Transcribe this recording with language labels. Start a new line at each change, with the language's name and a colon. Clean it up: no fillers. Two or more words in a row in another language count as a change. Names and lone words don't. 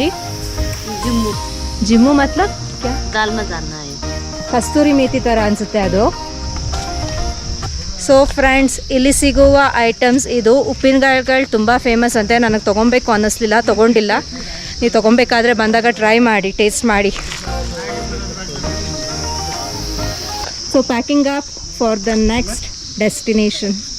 Hindi: जिम्मू. जिम्मू मतलब क्या? दाल में डालना है.
Kannada: ಕಸ್ತೂರಿ ಮೇಥಿ ಥರ ಅನಿಸುತ್ತೆ ಅದು.
English: so friends,
Kannada: ಇಲ್ಲಿ ಸಿಗುವ ಐಟಮ್ಸ್ ಇದು. ಉಪ್ಪಿನಕಾಯಿಗಳು ತುಂಬ ಫೇಮಸ್ ಅಂತೆ. ನನಗೆ ತೊಗೊಬೇಕು ಅನ್ನಿಸ್ಲಿಲ್ಲ, ತೊಗೊಂಡಿಲ್ಲ. ನೀವು ತೊಗೊಬೇಕಾದ್ರೆ ಬಂದಾಗ ಟ್ರೈ ಮಾಡಿ, ಟೇಸ್ಟ್ ಮಾಡಿ.
English: So packing up for the next destination.